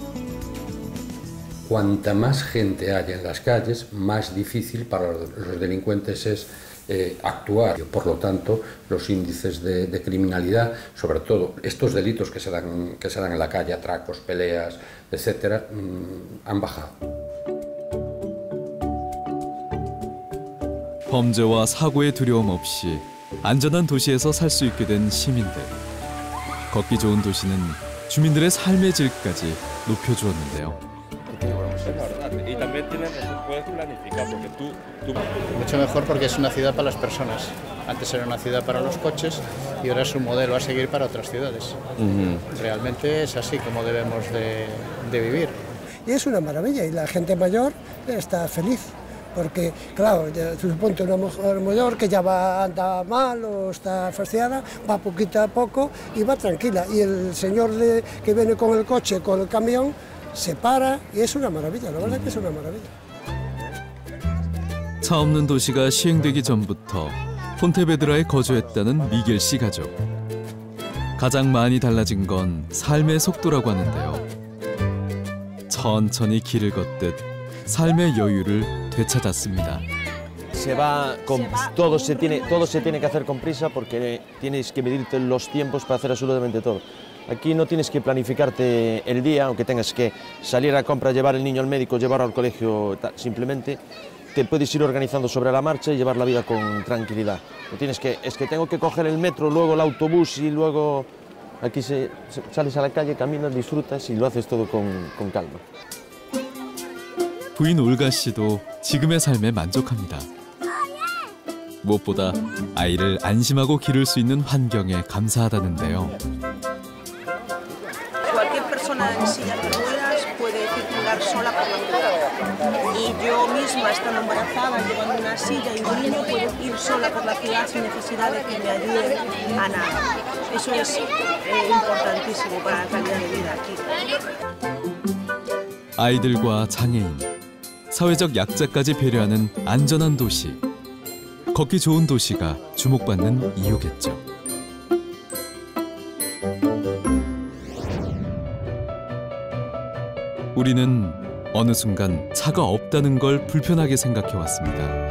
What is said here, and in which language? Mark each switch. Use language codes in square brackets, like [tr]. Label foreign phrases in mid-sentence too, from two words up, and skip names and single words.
[es] Cuanta más gente haya en las calles, más difícil para los delincuentes es actuar. Por lo tanto, los índices de criminalidad, sobre todo estos delitos que se dan en la calle, atracos, peleas, etc., han bajado. [ko] 범죄와 사고의 두려움 없이 안전한 도시에서 살 수 있게 된 시민들. 걷기 좋은 도시는 주민들의 삶의 질까지 높여주었는데요. [es] Y también puedes planificar porque tú... Mucho mejor porque es una ciudad para las personas. Antes era una ciudad para los coches y ahora es un modelo a seguir para otras ciudades. Realmente es así como debemos de vivir. Y es una maravilla y la gente mayor está feliz. Porque, claro, suponte una mujer mayor que ya anda mal o está fastidiada, va poquito a poco y va tranquila. Y el señor que viene con el coche, con el camión, se para y es una maravilla, la verdad que es una maravilla. [ko] 차 없는 도시가 시행되기 전부터 폰테베드라에 거주했다는 미겔 씨 가족. 가장 많이 달라진 건 삶의 속도라고 하는데요. 천천히 길을 걷듯 삶의 여유를 되찾았습니다. [es] Todo se tiene que hacer con prisa porque tienes que medirte los tiempos para hacer absolutamente todo. Aquí no tienes que planificarte el día, aunque tengas que salir a compra, llevar el niño al médico, llevarlo al colegio, simplemente te puedes ir organizando sobre la marcha y llevar la vida con tranquilidad. No tienes que, es que tengo que coger el metro, luego el autobús y luego aquí sales a la calle, caminas, disfrutas y lo haces todo con calma. [ko] 부인 올가 씨도 지금의 삶에 만족합니다. 무엇보다 아이를 안심하고 기를 수 있는 환경에 감사하다는데요. [es] Cualquier persona en silla de ruedas puede circular sola por la ciudad. Y yo misma, estando embarazada, llevando una silla y un niño, puedo ir sola por la ciudad sin necesidad de que me ayude a nada. Eso es importantísimo para la calidad de vida aquí. [ko] 아이들과 장애인, 사회적 약자까지 배려하는 안전한 도시. 걷기 좋은 도시가 주목받는 이유겠죠. 우리는 어느 순간 차가 없다는 걸 불편하게 생각해 왔습니다.